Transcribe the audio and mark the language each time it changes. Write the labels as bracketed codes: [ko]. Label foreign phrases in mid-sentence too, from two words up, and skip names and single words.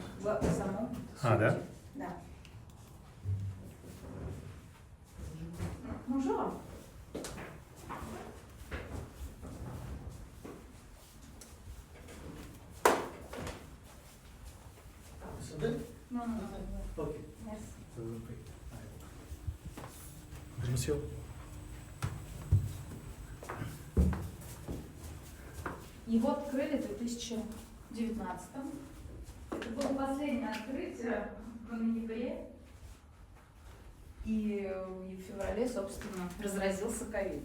[ru] в самом А, да? сюжете. Да. [fr] Bonjour. Non, non, non. Ok. Merci. Je vous en prie. Monsieur. [ru] Его открыли в 2019. Это было последнее открытие в ноябре. И в феврале, собственно, разразился ковид.